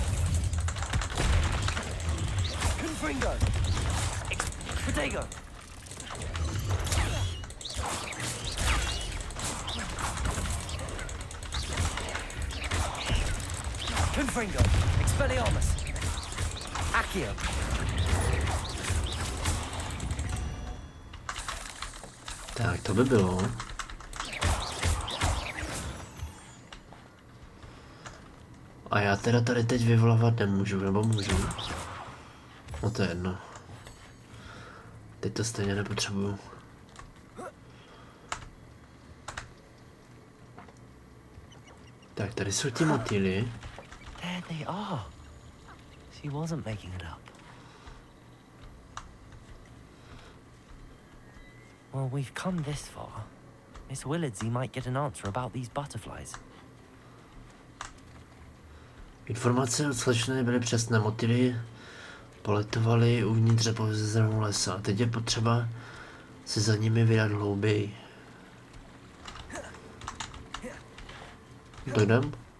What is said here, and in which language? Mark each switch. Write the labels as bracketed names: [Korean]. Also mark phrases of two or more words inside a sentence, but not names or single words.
[Latin] Confringo. Protego. Confringo. Expelliarmus. Accio. [Czech] Tak to by bylo. A já teda tady teď vyvolávat nemůžu, nebo můžu? No to je jedno. Teď to stejně nepotřebuju. Tak tady jsou ti motýly. [English] There they are. She wasn't making it up. Well, we've come this far. Miss Willardsey might get an answer about these butterflies. [Czech] Informace od slečny byly přesné. Motýly poletovaly uvnitř zapovězeného lesa. Teď je potřeba se za nimi vydat hlouběji. Dojdem?